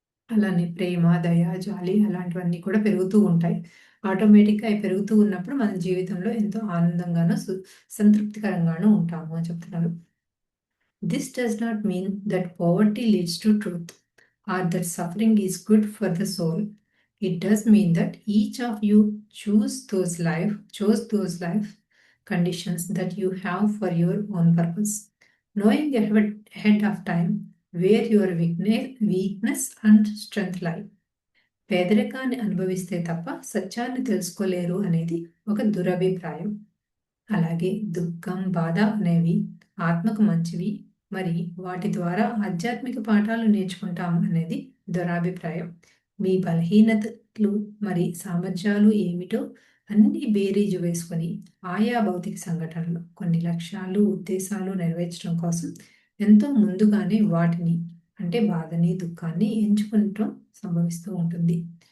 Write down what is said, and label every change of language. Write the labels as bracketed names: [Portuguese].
[Telugu] అలానే ప్రేమ, దయ, జాలి అలాంటివన్నీ కూడా పెరుగుతూ ఉంటాయి. ఆటోమేటిక్‌గా అయి పెరుగుతూ ఉన్నప్పుడు మన జీవితంలో ఎంతో ఆనందంగాను, సంతృప్తికరంగాను ఉంటాము అని చెప్తున్నారు. [English] This does not mean that poverty leads to truth or that suffering is good for the soul. It does mean that each of you chose those life conditions that you have for your own purpose, knowing ahead of time where your weakness and strength lie. [Telugu] పేదరికాన్ని అనుభవిస్తే తప్ప సత్యాన్ని తెలుసుకోలేరు అనేది ఒక దురభిప్రాయం. అలాగే దుఃఖం, బాధ అనేవి ఆత్మకు మంచివి, మరి వాటి ద్వారా ఆధ్యాత్మిక పాఠాలు నేర్చుకుంటాం అనేది దురాభిప్రాయం. మీ బలహీనతలు మరి సామర్థ్యాలు ఏమిటో అన్ని బేరీజు వేసుకొని ఆయా భౌతిక సంఘటనలు కొన్ని లక్ష్యాలు, ఉద్దేశాలు నెరవేర్చడం కోసం ఎంతో ముందుగానే వాటిని అంటే బాధని, దుఃఖాన్ని ఎంచుకుంటూ సంభవిస్తూ ఉంటుంది.